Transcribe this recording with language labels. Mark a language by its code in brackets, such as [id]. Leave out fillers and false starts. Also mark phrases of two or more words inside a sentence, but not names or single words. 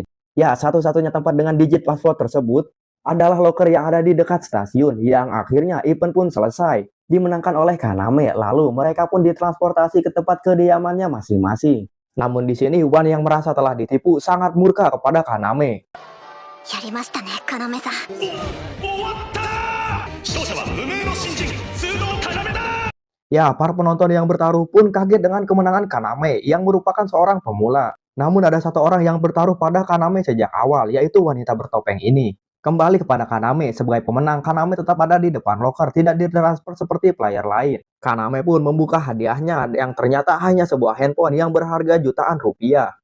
[id] Ya, satu-satunya tempat dengan digit password tersebut adalah loker yang ada di dekat stasiun, yang akhirnya event pun selesai, dimenangkan oleh Kaname. Lalu mereka pun ditransportasi ke tempat kediamannya masing-masing. Namun di sini Wan yang merasa telah ditipu sangat murka kepada Kaname. [ja] やりましたね、要さん。終わった勝者は無名の新人須藤要だ。 [id] Ya, para penonton yang bertaruh pun kaget dengan kemenangan Kaname yang merupakan seorang pemula. Namun ada satu orang yang bertaruh pada Kaname sejak awal, yaitu wanita bertopeng ini. Kembali kepada Kaname, sebagai pemenang, Kaname tetap ada di depan loker, tidak ditransfer seperti player lain. Kaname pun membuka hadiahnya yang ternyata hanya sebuah handphone yang berharga jutaan rupiah.